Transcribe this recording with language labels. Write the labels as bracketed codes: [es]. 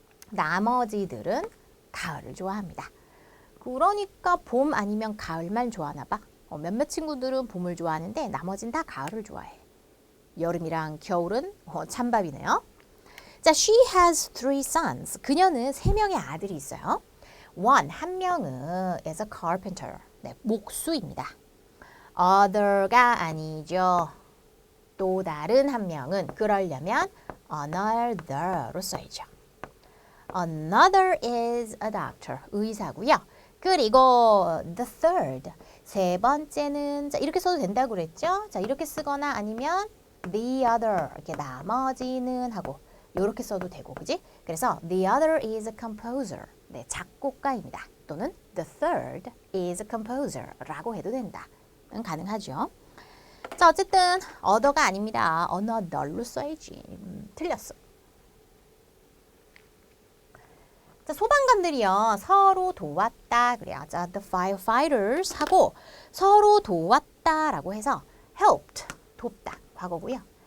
[ko] 나머지들은 가을을 좋아합니다. 그러니까 봄 아니면 가을만 좋아하나 봐. 몇몇 친구들은 봄을 좋아하는데 나머진 다 가을을 좋아해. 여름이랑 겨울은 찬밥이네요. 자, she has 3 sons. 그녀는 3명의 아들이 있어요. [en] one, 한 명은 is a carpenter. [ko] 네, 목수입니다. other가 아니죠. 또 다른 한 명은 그러려면 another로 써야죠. [en] Another is a doctor. 의사고요. 그리고 the third. [ko] 세 번째는 자, 이렇게 써도 된다고 그랬죠? 자, 이렇게 쓰거나 아니면 the other. 이렇게 나머지는 하고 이렇게 써도 되고, 그지? [en] 그래서 the other is a composer. [ko] 네, 작곡가입니다. 또는 the third is a composer 라고 해도 된다. 가능하죠. 자, 어쨌든 other가 아닙니다. another로 써야지. 틀렸어. 자, 소방관들이요. 서로 도왔다. 그래요. 자, the firefighters 하고 서로 도왔다라고 해서 helped, 돕다. 과거고요.